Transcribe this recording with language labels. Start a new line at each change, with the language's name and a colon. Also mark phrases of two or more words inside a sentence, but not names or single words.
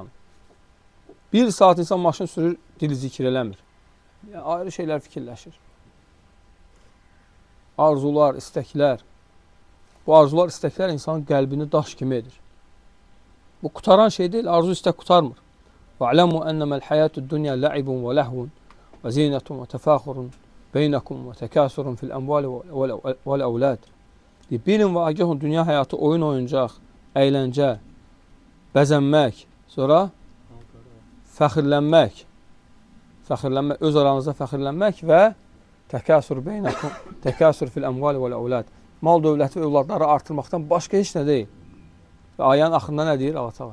Azerbaijani: Bir saat insan maşın sürür, dili zikir eləmir. Yəni, ayrı şeylər fikirləşir. Arzular, istəklər. Bu arzular, istəklər insanın qəlbini daş kimi edir. Bu, qutaran şey deyil, arzu istək qutarmır.
Arabic: وَعْلَمُوا أَنَّمَا الْحَيَاةُ الدُّنْيَا لَعِبٌ وَلَهْوٌ وَزِينَةٌ وَتَفَاخُرٌ بَيْنَكُمْ وَتَكَاسُرٌ فِي الْأَمْوَالِ وَالْأَوْلَادِ.
Azerbaijani: Bilin və agahın dünya həyatı oyun oyuncaq, əyləncə, bəzənmək, sonra fəxirlənmək, öz aranızda fəxirlənmək və
Arabic: تكاثر بينكم تكاثر في الأموال والأولاد.
Azerbaijani: Mal dövləti və övladları artırmaqdan başqa heç nə deyil. Və ayənin axırında nə deyir Allah Teala?